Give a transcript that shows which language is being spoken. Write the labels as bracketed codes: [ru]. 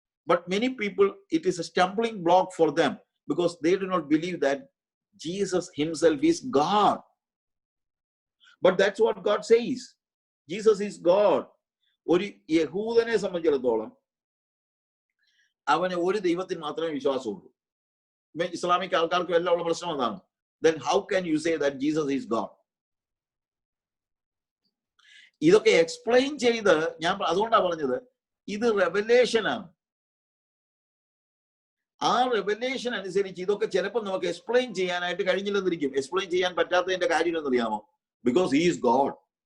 [en] But many people, it is a stumbling block for them because they do not believe that Jesus himself is God. But that's what God says. Jesus is God. [ml] ഒരു യഹൂദനെ സംബന്ധിച്ചിടത്തോളം അവന് ഒരു ദൈവത്തിൽ മാത്രമേ വിശ്വാസമുള്ളൂ. Islamic ആൾക്കാർക്കും എല്ലാം ഉള്ള പ്രശ്നം അതാണ്. [en] Then how can you say that Jesus is God? [ml] ഇതൊക്കെ എക്സ്പ്ലെയിൻ ചെയ്ത് ഞാൻ അതുകൊണ്ടാണ് പറഞ്ഞത് ഇത് റെവലേഷനാണ്. ആ റെവലേഷൻ അനുസരിച്ച് ഇതൊക്കെ ചിലപ്പോൾ നമുക്ക് എക്സ്പ്ലെയിൻ ചെയ്യാനായിട്ട് കഴിഞ്ഞില്ലെന്നിരിക്കും. എക്സ്പ്ലെയിൻ ചെയ്യാൻ പറ്റാത്തതിന്റെ കാര്യം എന്നറിയാമോ? [en] Because he is God.